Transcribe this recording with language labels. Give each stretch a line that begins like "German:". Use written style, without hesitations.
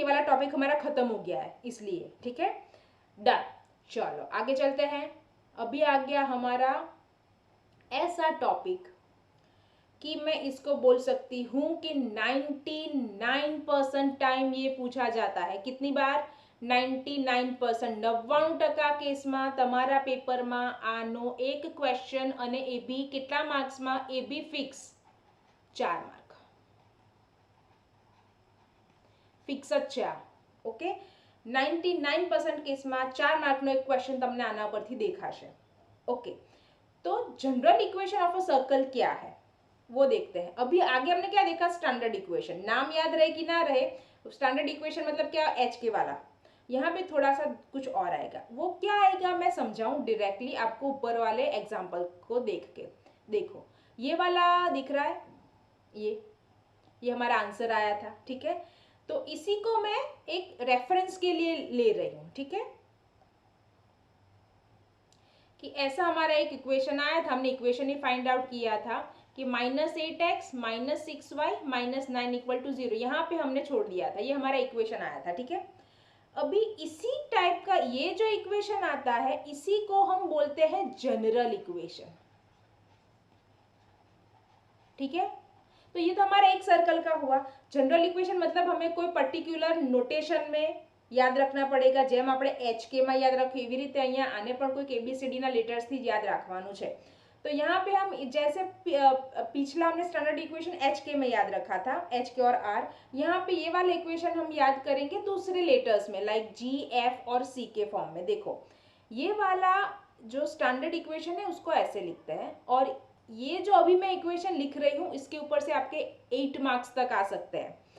Hindi: ये वाला टॉपिक हमारा खत्म हो गया है इसलिए, ठीक है। डन, चलो आगे चलते हैं। अभी आ गया हमारा ऐसा टॉपिक कि मैं इसको बोल सकती हूँ कि 99% टाइम ये पूछा जाता है। कितनी बार?
Gujarati: 99%, 99% કેસમાં તમારા પેપરમાં આનો એક ક્વેશ્ચન અને એ બી કેટલા માર્ક્સમાં? એ બી ફિક્સ 4 માર્ક, ફિક્સ જ છે આ, ઓકે। 99% કેસમાં 4 માર્કનો એક ક્વેશ્ચન તમને આના પરથી દેખાશે, ओके।
Hindi: तो general equation of a circle क्या है वो देखते हैं। अभी आगे हमने क्या देखा? Standard equation. नाम याद रहे कि ना रहे, स्टैंडर्ड इक्वेशन मतलब क्या? एच के वाला। यहाँ पे थोड़ा सा कुछ और आएगा, वो क्या आएगा मैं समझाऊं डायरेक्टली आपको ऊपर वाले एग्जाम्पल को देख के। देखो ये वाला दिख रहा है, ये हमारा आंसर आया था, ठीक है। तो इसी को मैं एक रेफरेंस के लिए ले रही हूँ, ठीक है, कि ऐसा हमारा एक इक्वेशन आया था। हमने इक्वेशन ही फाइंड आउट किया था कि -8x - 6y - 9 इक्वल टू 0। यहाँ पे हमने छोड़ दिया था, ये हमारा इक्वेशन आया था, ठीक है। अभी इसी टाइप का ये जो इक्वेशन आता है इसी को हम बोलते हैं जनरल इक्वेशन, ठीक है। तो ये तो हमारा एक सर्कल का हुआ। जनरल इक्वेशन मतलब हमें कोई पर्टिक्युलर नोटेशन में याद रखना पड़ेगा,
Gujarati: જેમ આપણે HK માં યાદ રાખીએ એવી રીતે અહીંયા આને પણ કોઈક ABCD ના લેટર્સ થી યાદ રાખવાનું છે।
Hindi: तो यहाँ पे हम जैसे पिछला हमने स्टैंडर्ड इक्वेशन HK में याद रखा था, HK और R, यहाँ पे ये वाला इक्वेशन हम याद करेंगे दूसरे लेटर्स में, लाइक G, F और C के फॉर्म में। देखो ये वाला जो स्टैंडर्ड इक्वेशन है उसको ऐसे लिखते हैं, और ये जो अभी मैं इक्वेशन लिख रही हूँ इसके ऊपर से आपके 8 मार्क्स तक आ सकते हैं।